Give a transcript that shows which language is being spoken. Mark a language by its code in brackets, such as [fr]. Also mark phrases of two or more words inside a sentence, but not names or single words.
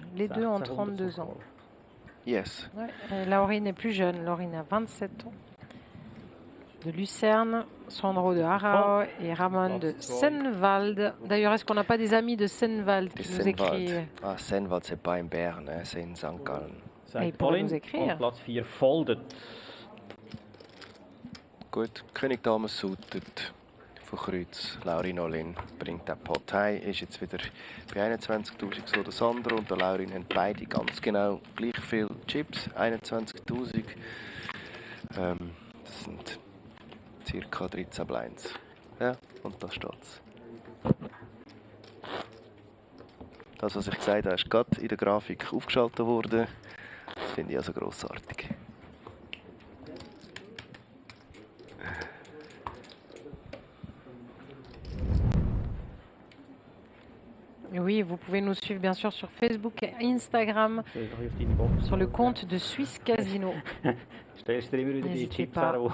[fr] Les deux ont 32 ans. Yes. Ouais, Laurine est plus jeune. Laurine a 27 ans. De Lucerne, Sandro de Aarau et Ramon de Sennwald. D'ailleurs, est-ce qu'on n'a pas des amis de Sennwald qui nous écrivent? Ah, Sennwald, c'est pas in Bern, c'est in St. Gallen. Ils pourraient nous écrire. [de] Platz 4 folded. Gut, König Dame suited von Kreuz. Laurin Olin bringt den Pot heim, ist jetzt wieder bei 21.000 so der Sandro und der Laurin haben beide ganz genau gleich viel Chips, 21.000. Das sind ca. 13 Blinds. Ja, und da steht's. Das, was ich gesagt habe, ist gerade in der Grafik aufgeschaltet worden. Das finde ich also grossartig. [fr] Oui, vous pouvez nous suivre bien sûr sur Facebook et Instagram, sur le compte de Swiss Casino. N'hésitez pas.